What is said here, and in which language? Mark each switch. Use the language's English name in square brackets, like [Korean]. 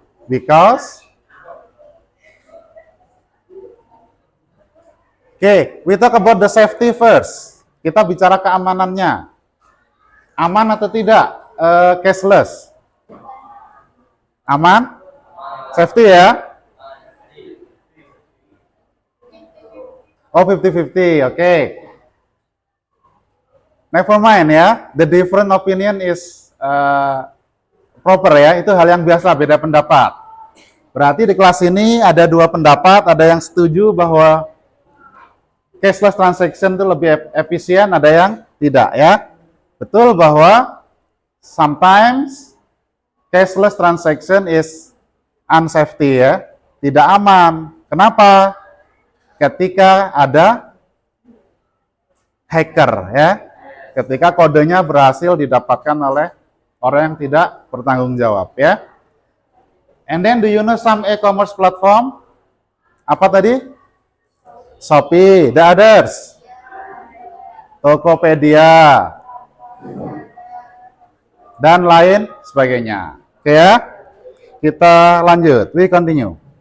[English] Because we talk about the safety first. [Indonesian] Kita bicara keamanannya. Aman atau tidak cashless? Aman? Safety ya? Oh, 50-50, oke. [English] Never mind ya, the different opinion is proper [Indonesian] ya, itu hal yang biasa, beda pendapat. Berarti di kelas ini ada dua pendapat, ada yang setuju bahwa cashless transaction itu lebih efisien, ada yang tidak ya. Betul bahwa [English] sometimes cashless transaction is unsafety [Indonesian] ya, tidak aman. Kenapa? Ketika ada hacker ya, ketika kodenya berhasil didapatkan oleh orang yang tidak bertanggung jawab ya. [English] And then do you know some e-commerce platform? [Indonesian] Apa tadi? Shopee, [English] the others. [Indonesian] Tokopedia. Dan lain sebagainya. Oke ya. Kita lanjut. [English] We continue.